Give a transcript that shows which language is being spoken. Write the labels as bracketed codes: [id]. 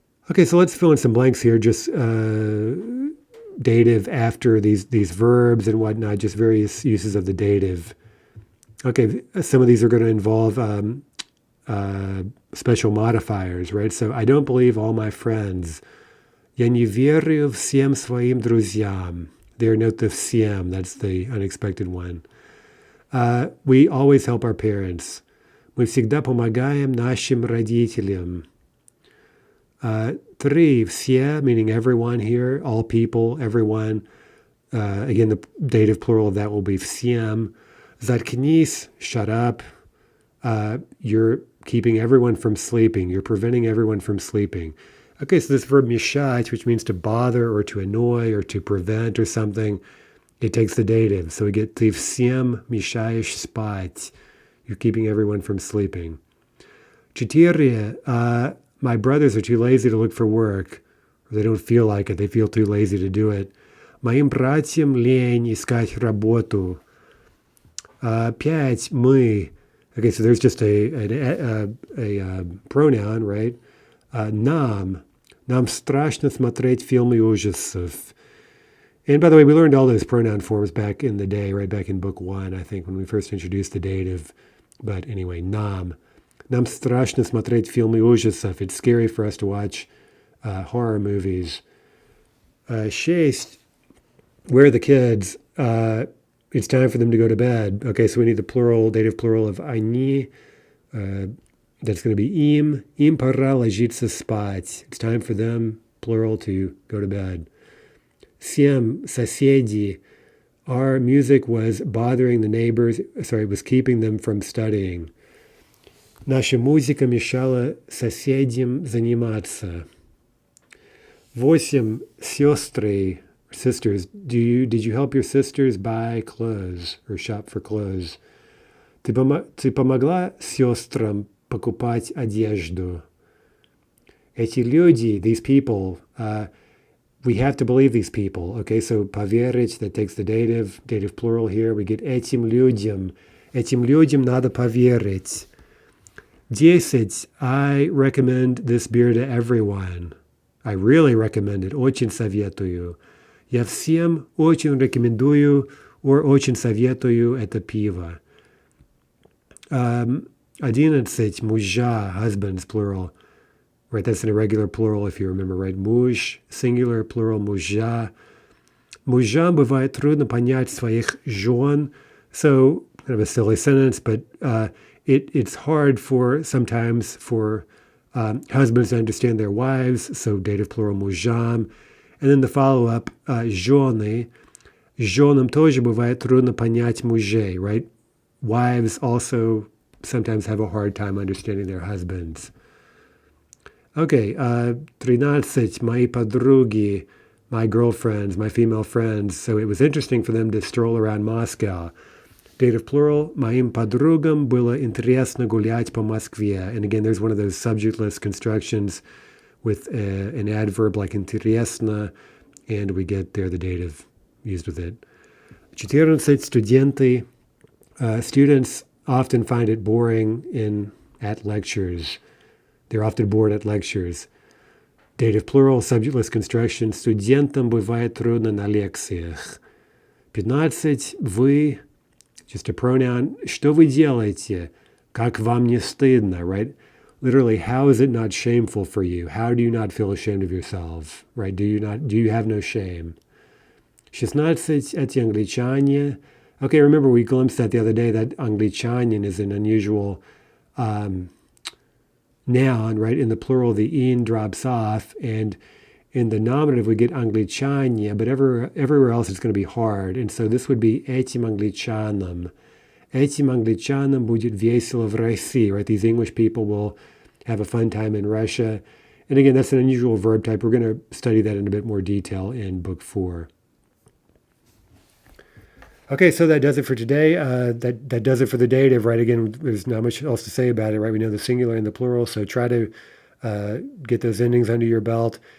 [en] Okay, so let's fill in some blanks here, just dative after these verbs and whatnot, just various uses of the dative. Okay, some of these are going to involve special modifiers, right? So I don't believe all my friends. [ru] Я не верю всем своим друзьям. [en] There, note the всем, that's the unexpected one. We always help our parents. [ru] Мы всегда помогаем нашим родителям. [en] 3, все, meaning everyone here, all people, everyone. Again, the dative plural of that will be всем. [ru] Заткнись, [en] shut up. You're keeping everyone from sleeping. You're preventing everyone from sleeping. Okay, so this verb мешать, which means to bother or to annoy or to prevent or something, it takes the dative. So we get [ru] ты всем мешаешь спать. [en] You're keeping everyone from sleeping. 4, my brothers are too lazy to look for work. Or they don't feel like it. They feel too lazy to do it. [ru] Моим братьям лень искать работу. 5, мы. [en] Okay, so there's just a pronoun, right? [ru] Нам страшно смотреть фильмы ужасов. [en] And by the way, we learned all those pronoun forms back in the day, right back in book 1, I think, when we first introduced the dative. But anyway, [ru] нам страшно смотреть фильмы ужасов. [en] It's scary for us to watch horror movies. 6, where are the kids? It's time for them to go to bed. Okay, so we need the plural, dative plural of они. That's going to be им. [ru] Им пора ложиться спать. [en] It's time for them, plural, to go to bed. [ru] 7, соседи. [en] Our music was bothering the neighbors. Sorry, it was keeping them from studying. [ru] Наша музыка мешала соседям заниматься. 8, сестры. [en] Sisters, did you help your sisters buy clothes or shop for clothes? [ru] Ты помогла сестрам покупать одежду? Эти люди, [en] these people, we have to believe these people. Okay, so поверить, that takes the dative plural here. We get [ru] этим людям. Этим людям надо поверить. [en] 10, I recommend this beer to everyone. I really recommend it. [ru] Очень советую. Я всем очень рекомендую or очень советую это пиво. [en] 11, мужья, husbands, plural. Right, that's an irregular plural if you remember, right? Муж, singular, plural, мужья. [ru] Мужьям бывает трудно понять своих жен. [en] So, kind of a silly sentence, but it's hard sometimes for husbands to understand their wives. So, dative plural, мужьям. And then the follow-up, жены. [ru] Женам тоже бывает трудно понять мужей, right? [en] Wives also sometimes have a hard time understanding their husbands. Okay, 13, [ru] мои подруги, [en] my girlfriends, my female friends. So it was interesting for them to stroll around Moscow. Dative plural, [ru] моим подругам было интересно гулять по Москве. [en] And again, there's one of those subjectless constructions with an adverb like интересно, and we get there the dative used with it. [ru] 14, студенты. [en] Students often find it boring at lectures. They're often bored at lectures. Dative plural, subjectless construction. [ru] Студентам бывает трудно на лекциях. [en] 15, вы, just a pronoun. [ru] Что вы делаете? Как вам не стыдно, right? [en] Literally, how is it not shameful for you? How do you not feel ashamed of yourself? Right? Do you have no shame? 16, [ru] эти англичане. [en] Okay, remember we glimpsed that the other day, that англичанин is an unusual noun, right? In the plural, the in drops off, and in the nominative, we get anglichania, but everywhere else it's going to be hard. And so this would be [ru] этим англичанам. Этим англичанам будет весело в России, right? [en] These English people will have a fun time in Russia. And again, that's an unusual verb type. We're going to study that in a bit more detail in Book 4. Okay, so that does it for today. That does it for the dative, right? Again, there's not much else to say about it, right? We know the singular and the plural, so try to get those endings under your belt.